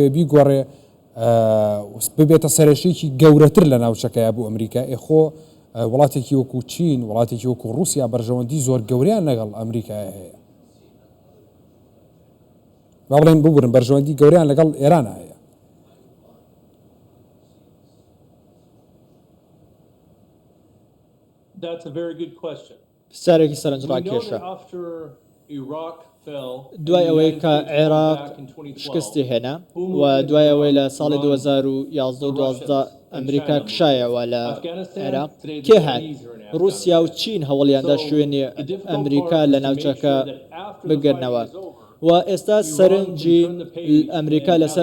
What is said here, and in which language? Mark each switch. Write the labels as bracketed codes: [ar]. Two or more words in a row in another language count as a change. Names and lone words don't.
[ckb] بیگۆڕێ ببێتە سەرێشێکی گەورەتر لە ناوچەکەیە بوو ئەمریکا ئێخۆ وڵاتێکی وەکو چین وڵاتێکی وەکو رووسیا بەرژەوەندی زۆر گەوریان لەگەڵ ئەمریکای هەیە با بڵێن ببورن بەرژەوەندی گەوریان لەگەڵ ئێران هەیە [en] That's a very good question. [ckb] پرسیارێکی سەرنجڕاکێشە. دوای ئەوەی کە عێراق شکستی هێنا و دوای ئەوەی لە ساڵی 2011 ئەمریکا کشایەوە لە عێراق کێ هات رووسیا و چین هەوڵیاندا شوێنی ئەمریکا لە ناوچەکە بگرنەوە و ئێستا سەرنجی ئەمریکا لەسەر